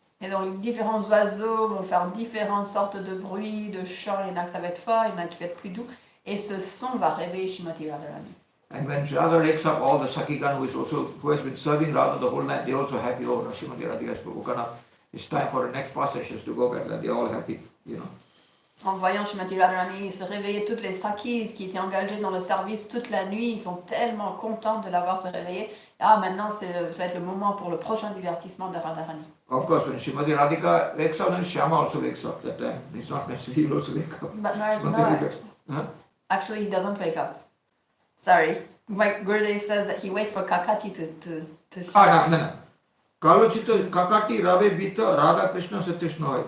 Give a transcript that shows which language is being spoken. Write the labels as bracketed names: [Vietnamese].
[French] Et donc différents oiseaux vont faire différentes sortes de bruits, de chants. Il y en a que ça va être fort, il y en a qui va être plus doux. Et ce son va réveiller Shrimati Radharani. [English] And when Radha wakes up, all the Sakigan who has been serving Radha the whole night, they also happy. Oh, Shrimati Radha has woken up. It's time for the next processions to go back. They're all happy, [French] En voyant Shrimati Radharani se réveiller, toutes les Sakis qui étaient engagés dans le service toute la nuit, ils sont tellement contents de l'avoir se réveiller. Ah, maintenant, ça va être le moment pour le prochain divertissement de Radharani. [English] Of course, when Shrimati Radhika wakes up, then Shyama also wakes up that time. It's not necessary, he will also wake up. But no, Huh? actually, he doesn't wake up. Sorry. My Gurudev says that he waits for Kakati to [Sanskrit] No. Kalochita Kakati Rave Bita Radha Krishna Satyashna.